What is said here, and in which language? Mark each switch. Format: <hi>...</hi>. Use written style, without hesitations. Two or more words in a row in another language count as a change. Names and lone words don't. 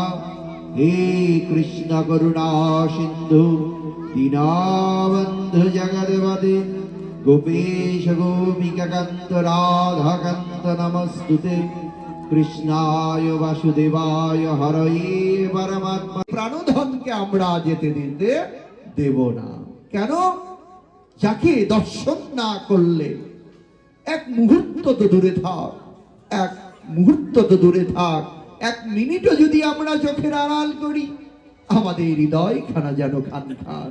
<sa>हे कृष्ण करुणा सिन्धु दीनबन्धु जगद्पते गोपेश गोपिकान्त राधाकान्त नमस्तुते। कृष्णाय वासुदेवाय हरये परमात्मा।</sa> <bn>প্রাণধনকে আমরা যেতে দিতে দেব না। কেন? যাকে দর্শন না করলে এক মুহূর্ত তো দূরে থাক, এক মুহূর্ত তো দূরে থাক, এক মিনিটও যদি আমরা চোখের আড়াল করি আমাদের হৃদয় খানা যেন খান খান।</bn>